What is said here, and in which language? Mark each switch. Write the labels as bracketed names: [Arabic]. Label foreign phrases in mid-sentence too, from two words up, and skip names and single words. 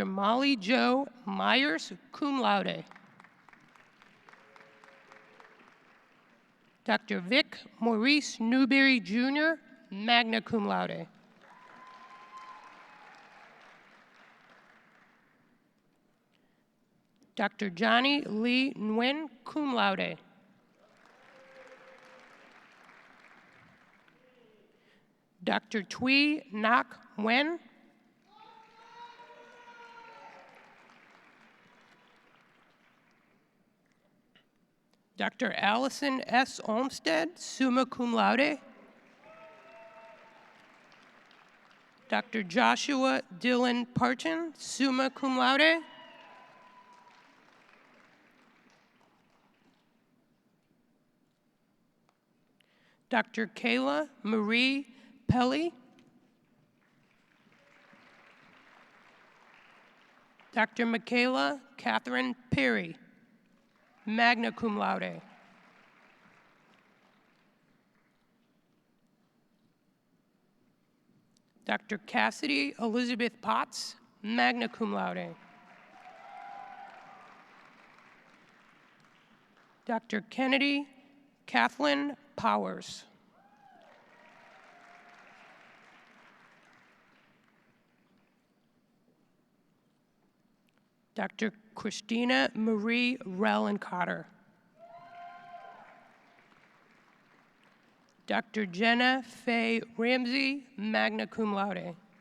[English] Molly Jo Myers, [Latin] cum laude. Dr. [English] Vic Maurice Newberry Jr., [Latin] magna cum laude. [English] Dr. Johnny Lee Nguyen, [Latin] cum laude. [English] Dr. Thuy Ngoc Nguyen. Dr. Allison S. Olmsted, [Latin] summa cum laude. [English] Dr. Joshua Dylan Parton, [Latin] summa cum laude. [English] Dr. Kayla Marie Pelly. Dr. Michaela Catherine Perry, [Latin] magna cum laude. [English] Dr. Cassidy Elizabeth Potts, [Latin] magna cum laude. [English] Dr. Kennedy Kathleen Powers. Dr. Christina Marie Rellencotter. Dr. Jenna Faye Ramsey, [Latin] magna cum laude.